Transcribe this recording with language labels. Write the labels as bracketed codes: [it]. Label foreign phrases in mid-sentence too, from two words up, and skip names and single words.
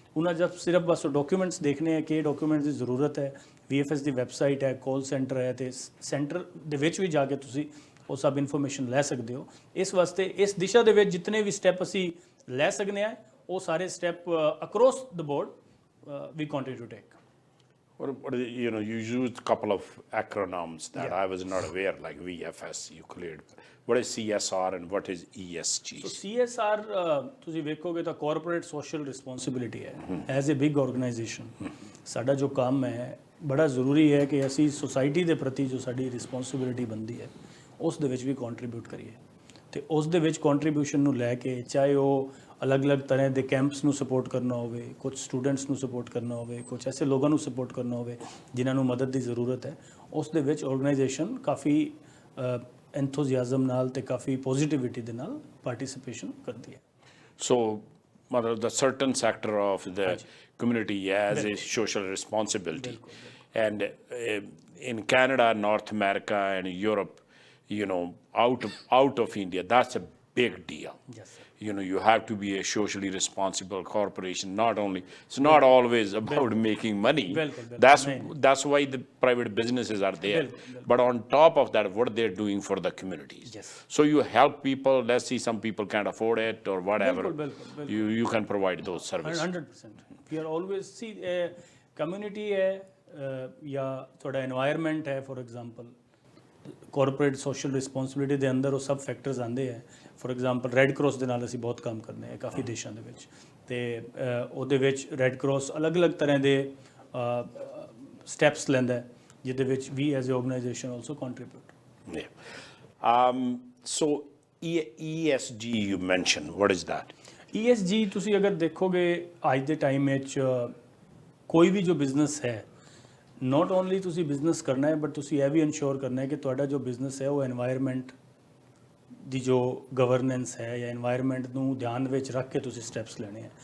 [pa] ਉਹਨਾਂ ਜਦ ਸਿਰਫ ਬਸ ਡਾਕੂਮੈਂਟਸ ਦੇਖਣੇ ਹੈ ਕਿ ਡਾਕੂਮੈਂਟਸ ਦੀ ਜ਼ਰੂਰਤ ਹੈ, VFS ਦੀ ਵੈਬਸਾਈਟ ਹੈ, ਕਾਲ ਸੈਂਟਰ ਹੈ, ਤੇ ਸੈਂਟਰ ਦੇ ਵਿੱਚ ਵੀ ਜਾ ਕੇ ਤੁਸੀਂ ਉਹ ਸਭ ਇਨਫੋਰਮੇਸ਼ਨ ਲੈ ਸਕਦੇ ਹੋ। ਇਸ ਵਾਸਤੇ ਇਸ ਦਿਸ਼ਾ ਦੇ ਵਿੱਚ ਜਿੰਨੇ ਵੀ ਸਟੈਪ ਅਸੀਂ ਲੈ ਸਕਦੇ ਹਾਂ ਉਹ ਸਾਰੇ ਸਟੈਪ [en] across the board [pa] ਵੀ [en] continue to take. What is, you know, you used a couple of acronyms that I was not aware, like VFS, you cleared. What is CSR and what is ESG? [pa] So CSR ਤੁਸੀਂ ਵੇਖੋਗੇ ਤਾਂ [en] corporate social responsibility [pa] ਹੈ। [en] as a big organisation [pa] ਸਾਡਾ ਜੋ ਕੰਮ ਹੈ ਬੜਾ ਜ਼ਰੂਰੀ ਹੈ ਕਿ ਅਸੀਂ ਸੁਸਾਇਟੀ ਦੇ ਪ੍ਰਤੀ ਜੋ ਸਾਡੀ ਰਿਸਪੌਂਸਿਬਿਲਿਟੀ ਬਣਦੀ ਹੈ ਉਸ ਦੇ ਵਿੱਚ ਵੀ ਕੰਟਰੀਬਿਊਟ ਕਰੀਏ। ਤੇ ਉਸ ਦੇ ਵਿੱਚ ਕੰਟਰੀਬਿਊਸ਼ਨ ਨੂੰ ਲੈ ਕੇ ਚਾਹੇ ਉਹ ਅਲੱਗ-ਅਲੱਗ ਤਰ੍ਹਾਂ ਦੇ ਕੈਂਪਸ ਨੂੰ ਸਪੋਰਟ ਕਰਨਾ ਹੋਵੇ, ਕੁਝ ਸਟੂਡੈਂਟਸ ਨੂੰ ਸਪੋਰਟ ਕਰਨਾ ਹੋਵੇ, ਕੁਝ ਐਸੇ ਲੋਕਾਂ ਨੂੰ ਸਪੋਰਟ ਕਰਨਾ ਹੋਵੇ ਜਿਨ੍ਹਾਂ ਨੂੰ ਮਦਦ ਦੀ ਜ਼ਰੂਰਤ ਹੈ, ਉਸ ਦੇ ਵਿੱਚ ਆਰਗੇਨਾਈਜੇਸ਼ਨ ਕਾਫੀ ਐਂਥੂਸੀਆਜ਼ਮ ਨਾਲ ਤੇ ਕਾਫੀ ਪੋਜ਼ਿਟਿਵਿਟੀ ਦੇ ਨਾਲ ਪਾਰਟਿਸਿਪੇਸ਼ਨ ਕਰਦੀ ਹੈ। [en] So, matlab the certain sector of the community has a social responsibility. And in Canada, North America and Europe, you know, out of India, that's a big deal. Yes, sir. You know, you have to be a socially responsible corporation. Not only, it's not always about making money. That's why the private businesses are there. But on top of that, what they're doing for the communities. Yes. So you help people. Let's see, some people can't afford it or whatever. You can provide those services. 100%. We are always see community [hi] है या थोड़ा [en] environment है, for example. corporate social responsibility [pa] ਦੇ ਅੰਦਰ ਉਹ ਸਭ ਫੈਕਟਰਸ ਆਉਂਦੇ ਹੈ। [en] for example [pa] ਰੈੱਡ ਕਰਾਸ ਦੇ ਨਾਲ ਅਸੀਂ ਬਹੁਤ ਕੰਮ ਕਰਦੇ ਹਾਂ ਕਾਫੀ ਦੇਸ਼ਾਂ ਦੇ ਵਿੱਚ, ਤੇ ਉਹਦੇ ਵਿੱਚ ਰੈੱਡ ਕਰਾਸ ਅਲੱਗ-ਅਲੱਗ ਤਰ੍ਹਾਂ ਦੇ ਸਟੈਪਸ ਲੈਂਦਾ ਜਿਹਦੇ ਵਿੱਚ ਵੀ [en] as a organisation also contribute. So ESG you mentioned, what is that? [pa] ESG ਤੁਸੀਂ ਅਗਰ ਦੇਖੋਗੇ ਅੱਜ ਦੇ ਟਾਈਮ ਵਿੱਚ ਕੋਈ ਵੀ ਜੋ ਬਿਜ਼ਨਸ ਹੈ, [en] not only [pa] ਤੁਸੀਂ ਬਿਜ਼ਨਸ ਕਰਨਾ ਹੈ ਬਟ ਤੁਸੀਂ ਇਹ ਵੀ ਇਨਸ਼ੋਰ ਕਰਨਾ ਹੈ ਕਿ ਤੁਹਾਡਾ ਜੋ ਬਿਜ਼ਨਸ ਹੈ ਉਹ এনवायरमेंट ਦੀ ਜੋ ਗਵਰਨੈਂਸ ਹੈ ਜਾਂ এনवायरमेंट ਨੂੰ ਧਿਆਨ ਵਿੱਚ ਰੱਖ ਕੇ ਤੁਸੀਂ ਸਟੈਪਸ ਲੈਣੇ ਹੈ।